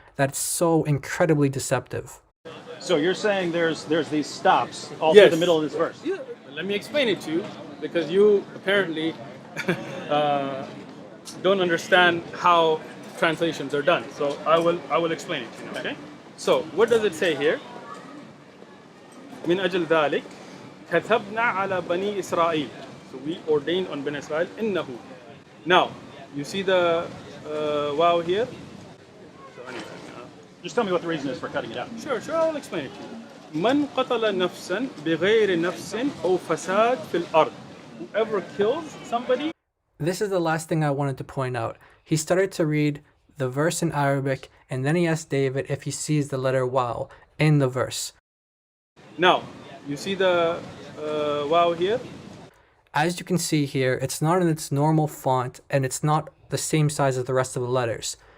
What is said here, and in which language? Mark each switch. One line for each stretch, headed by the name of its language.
English: That's so incredibly deceptive. So you're saying there's these stops all through the middle of this verse? Yeah. Let me explain it to you, because you apparently don't understand how translations are done. So I will explain it to you. Okay. So what does it say here?
Arabic: من أجل ذلك كتبنا على بني إسرائيل.
English: So we ordained on Bani Israel
Arabic: إنه.
English: Now you see the wow here. So anyway, just tell me what the reason is for cutting it out. Sure, I will explain it to you.
Arabic: من قتل نفسا بغير نفس أو فساد في الأرض.
English: Whoever kills somebody. This is the last thing I wanted to point out. He started to read the verse in Arabic, and then he asked David if he sees the letter waw in the verse. Now, you see the wow here? As you can see here, it's not in its normal font, and it's not the same size as the rest of the letters.